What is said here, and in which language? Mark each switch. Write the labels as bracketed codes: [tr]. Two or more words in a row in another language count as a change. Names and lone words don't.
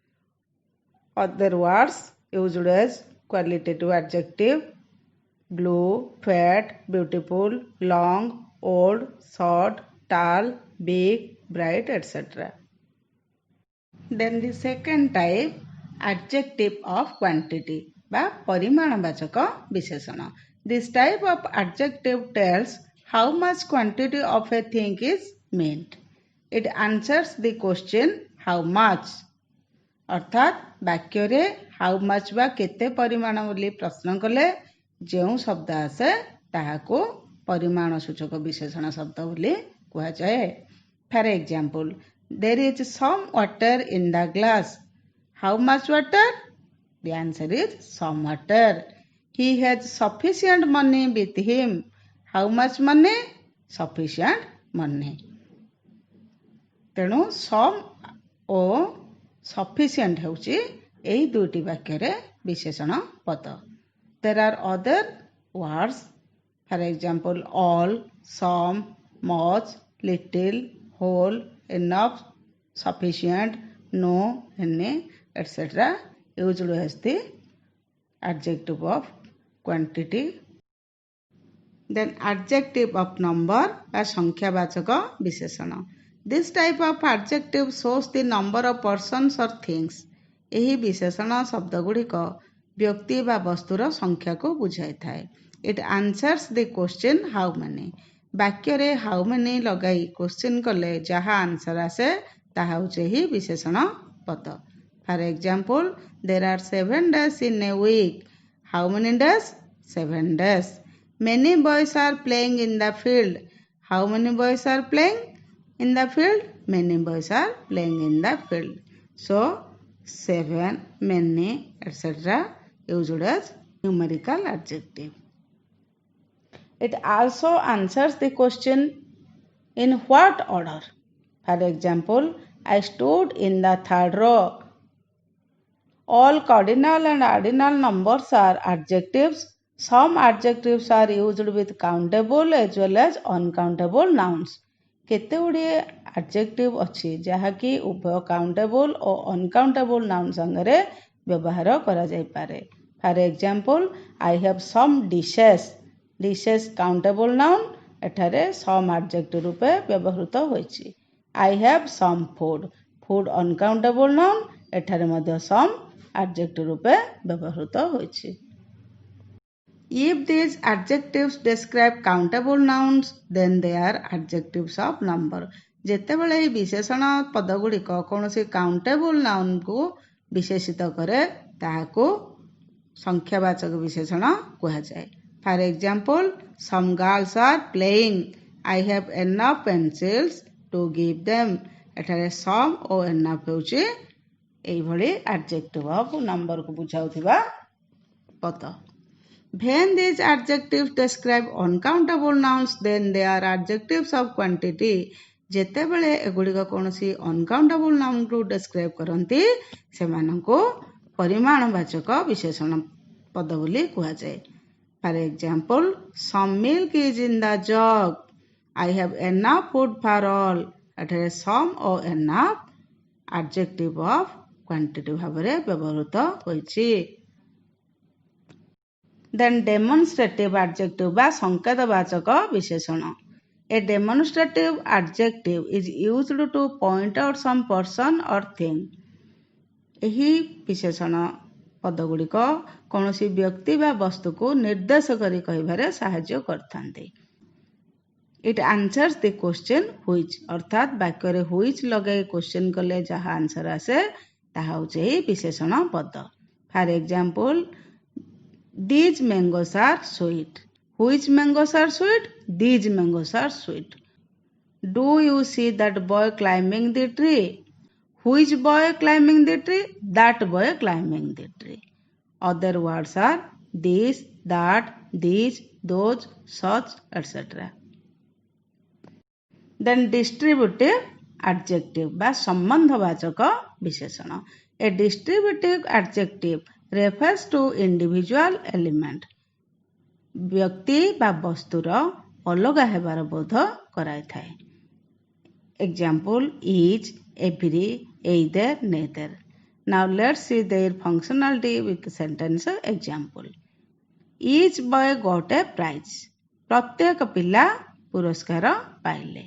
[en] Other words used as qualitative adjective: blue, fat, beautiful, long, old, short, tall, big, bright, etc. Then the second type, adjective of quantity [or] ବା ପରିମାଣବାଚକ ବିଶେଷଣ. [en] This type of adjective tells how much quantity of a thing is meant. It answers the question how much. [or] ଅର୍ଥାତ୍ ବାକ୍ୟରେ [en] how much [or] ବା କେତେ ପରିମାଣ ବୋଲି ପ୍ରଶ୍ନ କଲେ ଯେଉଁ ଶବ୍ଦ ଆସେ ତାହାକୁ ପରିମାଣ ସୂଚକ ବିଶେଷଣ ଶବ୍ଦ ବୋଲି କୁହାଯାଏ. [en] For example, there is some water in the glass. How much water? The answer is some water. He has sufficient money with him. How much money? Sufficient money. [or] ତେଣୁ some ଓ sufficient ହେଉଛି ଏହି ଦୁଇଟି ବାକ୍ୟରେ ବିଶେଷଣ ପଦ. [en] There are other words. For example, all, some, much, little, whole, enough, sufficient, no, any, etc. used as the adjective of quantity. Then adjective of number [or] ବା ସଂଖ୍ୟାବାଚକ ବିଶେଷଣ. [en] This type of adjective shows the number of persons or things. ଏହି ବିଶେଷଣ ଶବ୍ଦ ଗୁଡ଼ିକ ବ୍ୟକ୍ତି ବା ବସ୍ତୁର ସଂଖ୍ୟାକୁ ବୁଝାଇଥାଏ. It answers the question how many. ବାକ୍ୟରେ how many ଲଗାଇ କ୍ୱେଶ୍ଚିନ୍ କଲେ ଯାହା ଆନ୍ସର ଆସେ ତାହା ହେଉଛି ଏହି ବିଶେଷଣ ପଦ. For example, there are 7 days in a week. How many days? 7 days. Many boys are playing in the field. How many boys are playing in the field? Many boys are playing in the field. So, 7, many, etc. used as numerical adjective. It also answers the question in what order. For example, I stood in the third row. All cardinal and ordinal numbers are adjectives. Some adjectives are used with countable as well as uncountable nouns. [or] କେତେ ଗୁଡ଼ିଏ adjective ଅଛି ଯାହାକି ଉଭୟ countable ଓ [en] uncountable noun [or] ସାଙ୍ଗରେ ବ୍ୟବହାର କରାଯାଇପାରେ. [en] For example, I have some dishes. Dishes countable noun, ଏଠାରେ some adjective [or] ରୂପେ ବ୍ୟବହୃତ ହୋଇଛି. [en] I have some food. Food uncountable noun, [or] ଏଠାରେ ମଧ୍ୟ [en] some adjective [or] ରୂପେ ବ୍ୟବହୃତ ହୋଇଛି. [en] If these adjectives describe countable nouns, then they are adjectives of number. [or] ଯେତେବେଳେ ଏହି ବିଶେଷଣ ପଦ ଗୁଡ଼ିକ କୌଣସି [en] countable nounକୁ [or] ବିଶେଷିତ କରେ ତାହାକୁ ସଂଖ୍ୟାବାଚକ ବିଶେଷଣ କୁହାଯାଏ. [en] For example, some girls are playing. I have enough pencils to give them. [or] ଏଠାରେ some ଓ enough ହେଉଛି ଏଇଭଳି [en] adjective of numberକୁ [or] ବୁଝାଉଥିବା ପଦ. [en] When these adjectives describe uncountable nouns, then they are adjectives of quantity. [or] ଯେତେବେଳେ ଏଗୁଡ଼ିକ କୌଣସି [en] uncountable nounକୁ describe [or] କରନ୍ତି ସେମାନଙ୍କୁ ପରିମାଣବାଚକ ବିଶେଷଣ ପଦ ବୋଲି କୁହାଯାଏ. [en] For example, some milk is in the jug. I have enough food for all. [or] ଏଠାରେ some ଓ enough [en] adjective of quantity [or] ଭାବରେ ବ୍ୟବହୃତ ହୋଇଛି. [en] Then demonstrative adjective [or] ବା ସଂକେତବାଚକ ବିଶେଷଣ. [en] A demonstrative adjective is used to point out some person or thing. [or] ଏହି ବିଶେଷଣ ପଦଗୁଡ଼ିକ କୌଣସି ବ୍ୟକ୍ତି ବା ବସ୍ତୁକୁ ନିର୍ଦ୍ଦେଶ କରି କହିବାରେ ସାହାଯ୍ୟ କରିଥାନ୍ତି. [en] It answers the question which. [or] ଅର୍ଥାତ୍ ବାକ୍ୟରେ which ଲଗାଇ କ୍ୱେଶ୍ଚିନ୍ କଲେ ଯାହା ଆନ୍ସର ଆସେ ତାହା ହେଉଛି ଏହି ବିଶେଷଣ ପଦ. [en] For example, these mangoes are sweet. Which mangoes are sweet? These mangoes are sweet. Do you see that boy climbing the tree? Which boy climbing the tree? That boy climbing the tree. Other words are this, that, these, those, such, etc. Then distributive adjective [or] ବା ସମ୍ବନ୍ଧବାଚକ ବିଶେଷଣ। [en] A distributive adjective refers to individual element। [or] ବ୍ୟକ୍ତି ବା ବସ୍ତୁର ଅଲଗା ହେବାର ବୋଧ କରାଇଥାଏ। [en] Example is, every, either, neither. Now let's see their functionality with sentence example. Each boy got a prize. [or] ପ୍ରତ୍ୟେକ ପିଲା ପୁରସ୍କାର ପାଇଲେ।